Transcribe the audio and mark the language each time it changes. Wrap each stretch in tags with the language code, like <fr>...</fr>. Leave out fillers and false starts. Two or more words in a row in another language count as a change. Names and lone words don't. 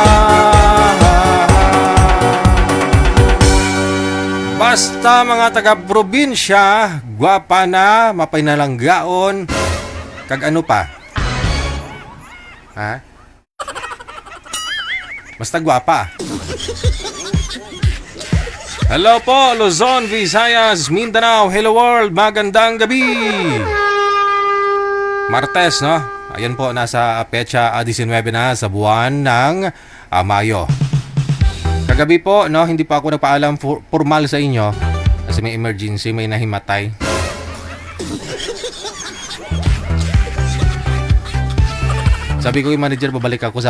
<hil>Basta mga taga-probinsya, gwapa na, mapinalanggaon, kag ano pa? Ha? Basta gwapa.</hil> <tl>Hello po, Luzon, Visayas, Mindanao,</tl> <en>hello world,</en> <tl>magandang gabi. Martes, no? Ayan po, nasa Pecha 19 na sa buwan ng Mayo. Kagabi po, no, hindi pa ako nagpaalam formal sa inyo Kasi may emergency, may nahimatay. Sabi ko yung manager, babalik ako.</tl>